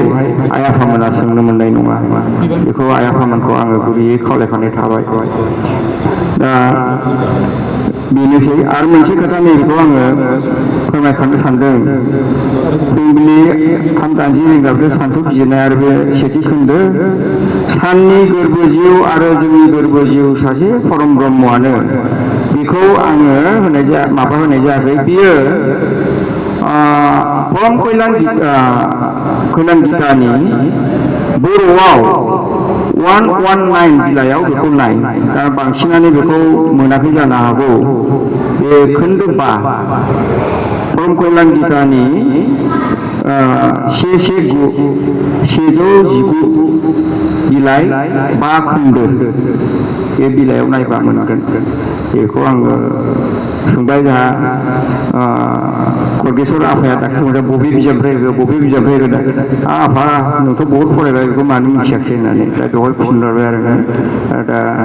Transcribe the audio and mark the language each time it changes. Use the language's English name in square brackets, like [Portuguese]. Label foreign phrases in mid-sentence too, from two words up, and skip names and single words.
[Bodo] आइ आफामोना सोंनो मोननाय नङा बेखौ आइ आफामोनखौ आङो गुरैयै खावलायखानाय थाबाय दा बेनोसै आरो मोनसे खोथा नैबेखौ आङो फोरमायखानो सानदों फुंबिलि 3:30 रिंगायावसो सान्थौ बिजिरनाय आरो बे सेथि खोन्दो साननि गोरबो जिउ आरो जोंनि गोरबो जिउ सासे परम ब्रह्मआनो बेखौ आङो होनाय जायाखै बियो परम कल्याण गीतानि बर'आव 119 बिलाइयाव बेखौ नाय दा बांसिनानो बेखौ मोनाखै जानो हागौ बे खोन्दो 5 परम कल्याण गीतानि 119 बिलाइ 5 खोन्दो बे बिलाइयाव नायबा मोनगोन बेखौ आङो सोंबाय जोंहा खर्गेश्वर आफाया दाख्लै बबे बिजाबनिफ्राय होदों आफा नोंथ' बहुद फरायबाय बेखौ मानो मिथियाखै होननानै दा बेवहाय फिनहरबाय आरो दा